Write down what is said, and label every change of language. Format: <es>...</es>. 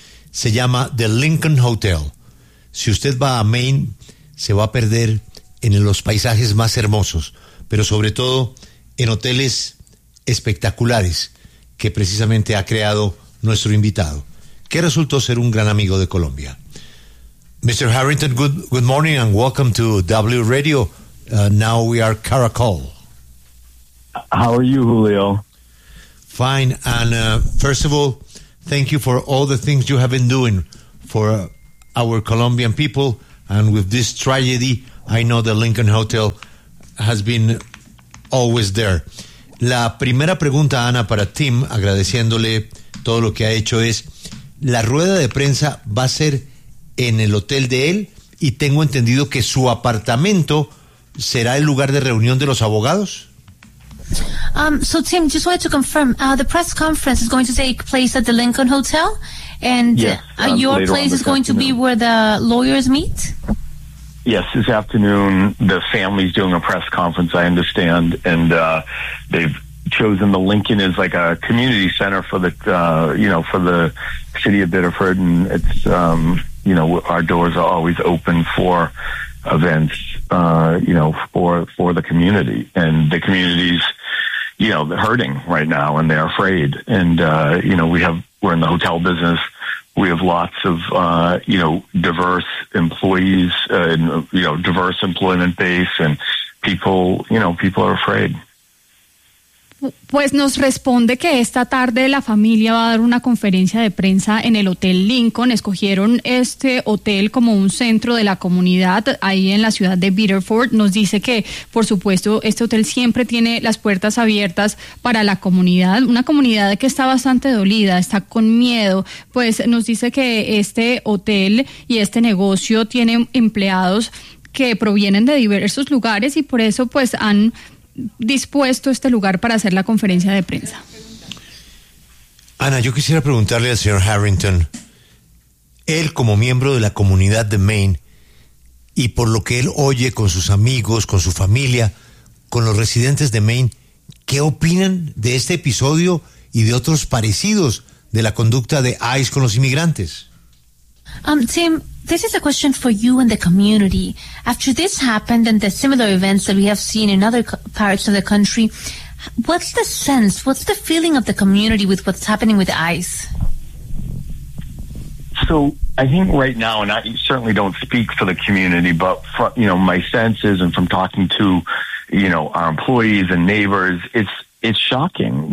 <es>Se llama The Lincoln Hotel. Si usted va a Maine, se va a perder en los paisajes más hermosos, pero sobre todo en hoteles espectaculares que precisamente ha creado nuestro invitado, que resultó ser un gran amigo de Colombia.</es> <en>Mr. Harrington, good morning and welcome to W Radio. Now we are Caracol. How are you, Julio? Fine. And first of all, thank you for all the things you have been doing for our Colombian people. And with this tragedy, I know the Lincoln Hotel has been always there.</en> <es>La primera pregunta, Ana, para Tim, agradeciéndole todo lo que ha hecho, es: la rueda de prensa va a ser en el hotel de él, y tengo entendido que su apartamento será el lugar de reunión de los abogados.</es> <en>So Tim, just wanted to confirm, the press conference is going to take place at the Lincoln Hotel, and yes, your place is going afternoon. To be where the lawyers meet? Yes, this afternoon the family's doing a press conference, I understand, and they've chosen the Lincoln as like a community center for the for the city of Biddeford, and it's our doors are always open for events, for the community, and the community's hurting right now, and they're afraid, and we're in the hotel business. We have lots of diverse employees, and diverse employment base, and people are afraid.</en> <es>Pues nos responde que esta tarde la familia va a dar una conferencia de prensa en el Hotel Lincoln. Escogieron este hotel como un centro de la comunidad ahí en la ciudad de Biddeford. Nos dice que, por supuesto, este hotel siempre tiene las puertas abiertas para la comunidad, una comunidad que está bastante dolida, está con miedo. Pues nos dice que este hotel y este negocio tiene empleados que provienen de diversos lugares, y por eso pues han dispuesto este lugar para hacer la conferencia de prensa. Ana, yo quisiera preguntarle al señor Harrington, él como miembro de la comunidad de Maine, y por lo que él oye con sus amigos, con su familia, con los residentes de Maine, ¿qué opinan de este episodio y de otros parecidos de la conducta de ICE con los inmigrantes?</es> <en>Tim, this is a question for you and the community. After this happened and the similar events that we have seen in other parts of the country, what's the sense, what's the feeling of the community with what's happening with ICE? So I think right now, and I certainly don't speak for the community, but from, my sense is, and from talking to, our employees and neighbors, it's shocking.</en>